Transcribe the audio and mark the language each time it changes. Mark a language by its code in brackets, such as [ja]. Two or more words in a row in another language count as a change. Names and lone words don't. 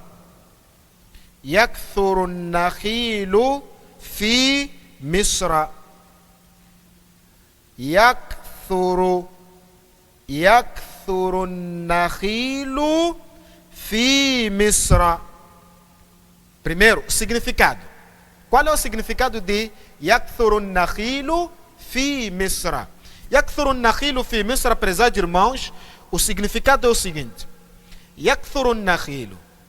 [ar] يكثر النخيل في مصر. يكثر النخيل في مصر. [pt] Primeiro, significado. Qual é o significado de [ar] يكثر النخيل في مصر? يكثر النخيل في مصر, [pt] prezados irmãos, o significado é o seguinte: [ar] يكثر النخيل,